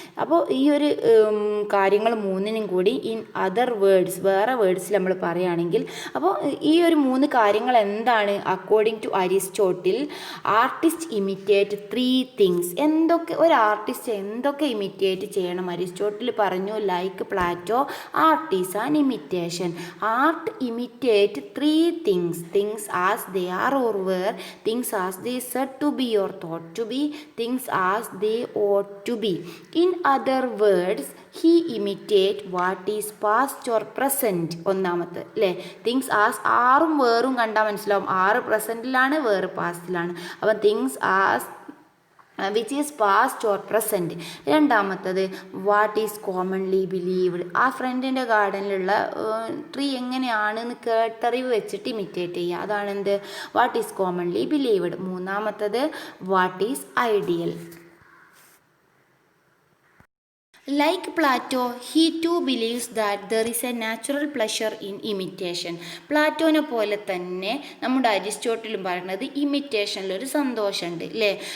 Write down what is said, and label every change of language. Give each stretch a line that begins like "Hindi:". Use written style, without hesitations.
Malayalam: അപ്പോൾ ഈ ഒരു കാര്യങ്ങൾ മൂന്നിനും കൂടി
English: in other words,
Malayalam: വേറെ വേർഡ്സിൽ നമ്മൾ പറയുകയാണെങ്കിൽ, അപ്പോൾ ഈ ഒരു മൂന്ന് കാര്യങ്ങൾ എന്താണ്
English: According to Aristotle, artist imitate 3 things.
Malayalam: എന്തൊക്കെ ഒരു ആർട്ടിസ്റ്റ് എന്തൊക്കെ ഇമിറ്റേറ്റ് ചെയ്യണം? അരിസ്റ്റോട്ടിൽ പറഞ്ഞു,
English: Like Plato, art is an imitation. Art imitate 3 things. Things as they are or were, things as they said to be or thought to be, things as they ought to be. In other words, he imitate what is past or present.
Malayalam: ഒന്നാമത്തെ അല്ലേ, things as, ആറും വേറും കണ്ടാൽ മനസ്സിലാവും, ആറ് പ്രസൻറ്റിലാണ്, വേറ് പാസ്റ്റിലാണ്. അപ്പം things as
English: Which is past or present. രണ്ടാമത്തത് what is commonly believed.
Malayalam: ആ ഫ്രണ്ടിൻ്റെ ഗാർഡനിലുള്ള ട്രീ എങ്ങനെയാണെന്ന് കേട്ടറിവ് വെച്ചിട്ട് ഇമിറ്റേറ്റ് ചെയ്യുക. അതാണ് എന്ത്
English: What is commonly believed. മൂന്നാമത്തത് what is ideal. Like Plato, he too believes that there is a natural pleasure in imitation.
Malayalam: പ്ലാറ്റോനെ പോലെ തന്നെ നമ്മുടെ അരിസ്റ്റോട്ടിലും പറയുന്നത് ഇമിറ്റേഷനിലൊരു സന്തോഷമുണ്ട് അല്ലേ.